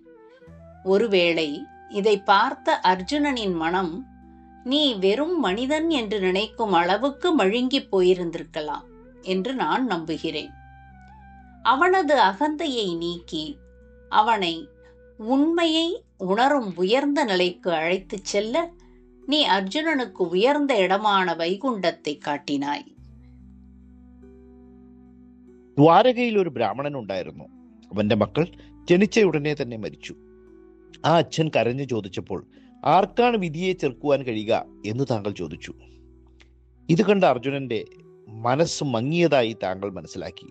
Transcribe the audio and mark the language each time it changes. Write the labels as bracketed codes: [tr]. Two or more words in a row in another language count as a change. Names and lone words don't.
[ta] ஒருவேளை இதை பார்த்த அர்ஜுனனின் மனம் நீ வெறும் மனிதன் என்று நினைக்கும் அளவுக்கு மழுங்கிப் போயிருந்திருக்கலாம் என்று நான் நம்புகிறேன். அவனது அகந்தையை நீக்கி அவனை உண்மையை உணரும் உயர்ந்த நிலைக்கு அழைத்துச் செல்ல நீ அர்ஜுனனுக்கு உயர்ந்த இடமான வைகுண்டத்தை കാട്ടിനായി. [ml] ദ്വാരകയിൽ ഒരു ബ്രാഹ്മണൻ ഉണ്ടായിരുന്നു. അവന്റെ മക്കൾ ജനിച്ച ഉടനെ തന്നെ മരിച്ചു. ആ അച്ഛൻ കരഞ്ഞു ചോദിച്ചപ്പോൾ, "ആർക്കാണ് വിധിയെ ചെറുക്കുവാൻ കഴിയുക എന്ന് താങ്കൾ ചോദിച്ചു." ഇത് കണ്ട അർജുനന്റെ മനസ്സ് മങ്ങിയതായി താങ്കൾ മനസ്സിലാക്കി.